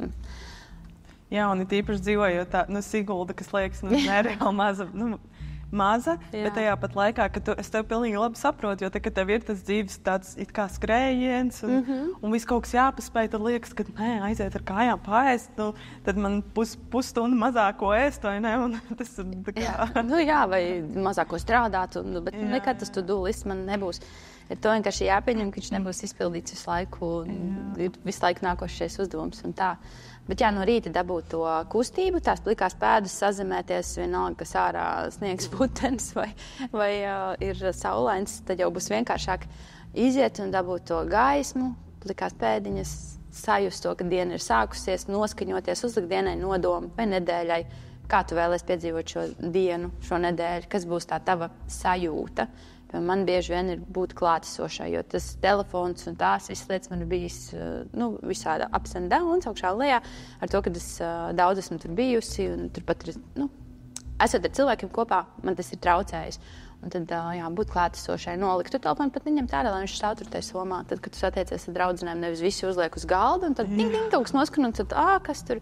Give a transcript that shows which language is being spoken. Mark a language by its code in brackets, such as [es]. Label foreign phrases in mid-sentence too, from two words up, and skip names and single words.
[lv] Jā, un it īpaši dzīvojot tā, Sigulda, kas liekas, nereāli maza, bet tajā pat laikā, ka es tev pilnīgi labi saprotu, jo te, kad tev ir tas dzīves tāds it kā skrējiens un viss kaut kas jāpaspēj, tad liekas, ka aiziet ar kājām paēst, tad man pusstundu mazāko ēst, vai ne? Un tas ir tā kā... Jā, vai mazāko strādāt, bet nekad tas to-do-list man nebūs. Ir to vienkārši jāpieņem, ka viņš nebūs izpildīts visu laiku, ir visu laiku nākošais uzdevums un tā. Bet jā, no rīta dabūt to kustību, tās plikās pēdas sazemēties, vienalga, kas ārā sniegs putenis vai ir saulains, tad jau būs vienkāršāk iziet un dabūt to gaismu, plikās pēdiņas, sajust to, ka diena ir sākusies, noskaņoties, uzlikt dienai nodomu vai nedēļai, kā tu vēlies piedzīvot šo dienu, šo nedēļu, kas būs tā tava sajūta. Man bieži vien ir būt klātesošai, jo tas telefons un tās visas lietas man ir bijis visāda [en] ups and downs, [lv] augšā un lejā, ar to, ka es daudz esmu tur bijusi un turpat ir, esot ar cilvēkiem kopā, man tas ir traucējis. Un tad, būt klātesošai, nolikt to telefonu, pat neņemt ārā, lai viņš stāv tur tajā somā. Tad, kad tu satiecies ar draudzenēm, nevis visi uzliek uz galda, un tad ding, kaut kas noskan, un tad, kas tur.